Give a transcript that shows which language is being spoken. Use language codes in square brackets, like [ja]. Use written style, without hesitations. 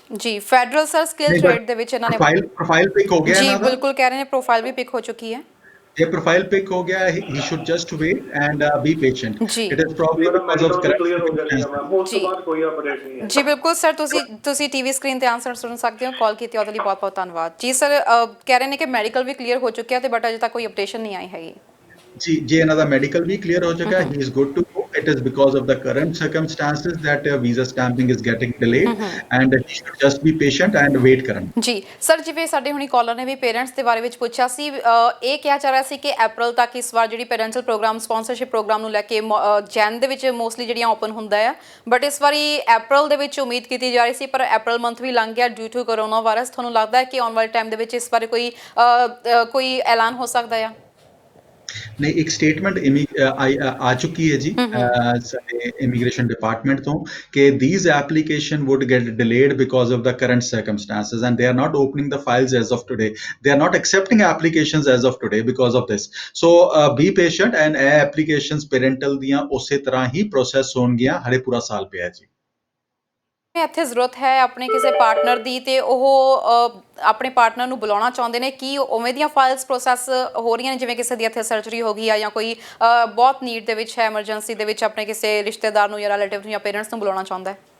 [pa] ਜੀ, federal sir skill trade ਦੇ ਵਿੱਚ ਇਹਨਾਂ ਨੇ ਪ੍ਰੋਫਾਈਲ ਪਿਕ ਹੋ ਗਿਆ ਇਹਨਾਂ ਦਾ? ਜੀ ਬਿਲਕੁਲ, ਕਹਿ ਰਹੇ ਨੇ ਪ੍ਰੋਫਾਈਲ ਵੀ ਪਿਕ ਹੋ ਚੁੱਕੀ ਹੈ। ਇਹ ਪ੍ਰੋਫਾਈਲ ਪਿਕ ਹੋ ਗਿਆ, [en] he should just wait and be patient. It is probably because of [pa] ਉਸ ਤੋਂ ਬਾਅਦ ਕੋਈ ਅਪਡੇਟ ਨਹੀਂ ਹੈ। ਜੀ ਬਿਲਕੁਲ ਸਰ, ਤੁਸੀਂ ਟੀਵੀ ਸਕਰੀਨ ਤੇ ਆਨਸਰ ਸੁਣ ਸਕਦੇ ਹੋ। ਕਾਲ ਕੀਤੀ ਉਹਦੇ ਲਈ ਬਹੁਤ ਬਹੁਤ ਧੰਨਵਾਦ ਜੀ। ਸਰ ਕਹਿ ਰਹੇ ਨੇ ਕਿ ਮੈਡੀਕਲ ਵੀ ਕਲੀਅਰ ਹੋ ਚੁੱਕਿਆ ਤੇ ਬਟ ਅਜੇ ਤੱਕ ਕੋਈ ਅਪਡੇਸ਼ਨ ਨਹੀਂ ਆਈ ਹੈਗੀ। ਜੀ, ਜੇ ਇਹਨਾਂ ਦਾ ਮੈਡੀਕਲ ਵੀ ਕਲੀਅਰ ਹੋ ਚੁੱਕਾ ਹੈ, [en] he is good to go. It is because of the current circumstances that visa stamping is getting delayed and he should just be patient and wait [pa] ਕਰਨ। ਜੀ ਸਰ, ਜਿਵੇਂ ਸਾਡੇ ਹੁਣੀ ਕਾਲਰ ਨੇ ਵੀ ਪੇਰੈਂਟਸ ਦੇ ਬਾਰੇ ਵਿੱਚ ਪੁੱਛਿਆ ਸੀ, ਇਹ ਕਿਹਾ ਜਾ ਰਿਹਾ ਸੀ ਕਿ ਅਪ੍ਰੈਲ ਤੱਕ ਇਸ ਵਾਰ ਜਿਹੜੀ ਪੈਰੈਂਟਲ ਪ੍ਰੋਗਰਾਮ ਸਪਾਂਸਰਸ਼ਿਪ ਪ੍ਰੋਗਰਾਮ ਨੂੰ ਲੈ ਕੇ ਜੈਨ ਦੇ ਵਿੱਚ ਮੋਸਟਲੀ ਜਿਹੜੀਆਂ ਓਪਨ ਹੁੰਦਾ ਆ, ਬਟ ਇਸ ਵਾਰੀ ਅਪ੍ਰੈਲ ਦੇ ਵਿੱਚ ਉਮੀਦ ਕੀਤੀ ਜਾ ਰਹੀ ਸੀ, ਪਰ ਅਪ੍ਰੈਲ ਮੰਥ ਵੀ ਲੰਘ ਗਿਆ [en] due to [pa] ਕਰੋਨਾ ਵਾਇਰਸ। ਤੁਹਾਨੂੰ ਲੱਗਦਾ ਹੈ ਕਿ ਆਉਣ ਵਾਲੇ ਟਾਈਮ ਦੇ ਵਿੱਚ ਇਸ ਬਾਰੇ ਕੋਈ ਐਲਾਨ ਹੋ ਸਕਦਾ ਆ? ਨਹੀਂ, ਇੱਕ ਸਟੇਟਮੈਂਟ ਆ ਚੁੱਕੀ ਹੈ ਜੀ ਸਾਡੇ ਇਮੀਗ੍ਰੇਸ਼ਨ ਡਿਪਾਰਟਮੈਂਟ ਤੋਂ ਕਿ [en] these application would get delayed because of the current circumstances and they are not opening the files as of today. They are not accepting applications as of today because of this. So be patient and [pa] ਇਹ [en] applications parental [pa] ਦੀਆਂ ਉਸੇ ਤਰ੍ਹਾਂ ਹੀ process ਹੋਣਗੀਆਂ, ਹਲੇ ਪੂਰਾ ਸਾਲ ਪਿਆ ਜੀ। ਇੱਥੇ ਜ਼ਰੂਰਤ ਹੈ ਆਪਣੇ ਕਿਸੇ ਪਾਰਟਨਰ ਦੀ ਤੇ ਉਹ ਆਪਣੇ ਪਾਰਟਨਰ ਨੂੰ ਬੁਲਾਉਣਾ ਚਾਹੁੰਦੇ ਨੇ, ਕੀ ਉਵੇਂ ਦੀਆਂ ਫਾਈਲਸ ਪ੍ਰੋਸੈਸ ਹੋ ਰਹੀਆਂ ਨੇ? ਜਿਵੇਂ ਕਿਸੇ ਦੀ ਇੱਥੇ ਸਰਜਰੀ ਹੋ ਗਈ ਆ ਜਾਂ ਕੋਈ ਬਹੁਤ ਨੀਡ ਦੇ ਵਿੱਚ ਹੈ, ਐਮਰਜੈਂਸੀ ਦੇ ਵਿੱਚ ਆਪਣੇ ਕਿਸੇ ਰਿਸ਼ਤੇਦਾਰ ਨੂੰ ਜਾਂ ਰਿਲੇਟਿਵ ਨੂੰ ਜਾਂ ਪੇਰੈਂਟਸ ਨੂੰ ਬੁਲਾਉਣਾ ਚਾਹੁੰਦਾ ਹੈ?